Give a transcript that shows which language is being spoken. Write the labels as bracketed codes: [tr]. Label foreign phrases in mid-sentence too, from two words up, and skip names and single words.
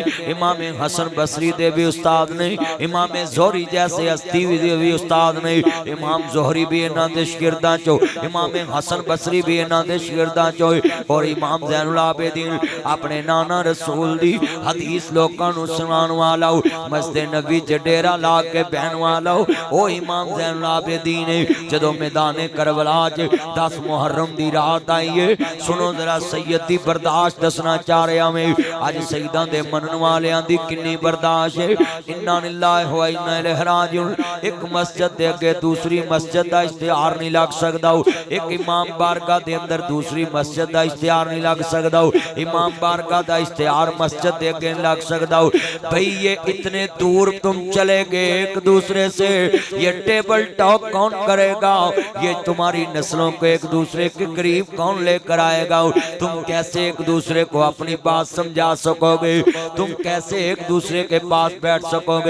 [pa] امام حسن بصری دے بھی استاد نے، امام زہری جیسے ہستی بھی استاد نے، امام زہری بھی انہاں دے شاگرداں چوں، امام حسن بصری بھی انہاں دے شاگرداں چوں اور امام زین العابدین اپنے نانا رسول دی حدیث لوکاں نوں سناوݨ والا مسجد نبی چ ڈیرا لا کے بہن والا او امام زین العابدین جدوں میدانِ کربلا چ 10 محرم دی رات آئی ہے. سنو ذرا سید دی برداشت دسنا چاہ رہا میں اج سیداں دے منن والیاں دی کنی برداشت ہے. [ar] إنا لله وإنا إليه راجعون. [pa] اک مسجد دے اگے دوسری مسجد دا اشتہار نہیں لگ سکدا، اک امام بارگاہ دے اندر دوسری مسجد دا اشتہار نہیں لگ سکدا، امام بارگاہ دا اشتہار مسجد دے اگے نہیں لگ سکدا. [ur] بھائی یہ اتنے دور تم چلے گئے ایک دوسرے سے، یہ [en] table talk [ur] کون کرے گا? یہ تمہاری نسلوں کو ایک دوسرے کے قریب کون لے کر آئے گا? تم کیسے ایک دوسرے کو اپنی بات سمجھا سکو گے? تم کیسے ایک دوسرے کے پاس بیٹھ سکو گے?